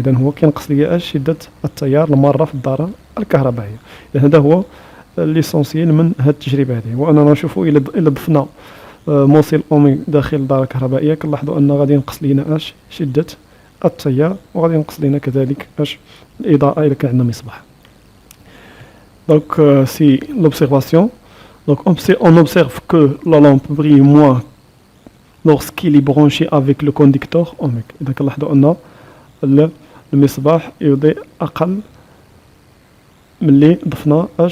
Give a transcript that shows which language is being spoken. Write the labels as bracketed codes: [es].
[ar] إذا هو كينقص ليا شدة التيار المارة في الدارة الكهربائية. إذا هذا هو ليسونسيال من هذه التجربة هذه، وأننا نشوفوا إلا ضفنا موصل أومي داخل الدارة الكهربائية كنلاحظوا أن غادي ينقص لينا شدة التيار، وغادي ينقص لينا كذلك الإضاءة إذا كان عندنا مصباح. [fr] Donc c'est l'observation. Donc on observe que la lampe brille moins lorsqu'il est branché avec le conducteur ohmique. [ar] إذا كنلاحظوا أن المصباح يضيء أقل ملي ضفنا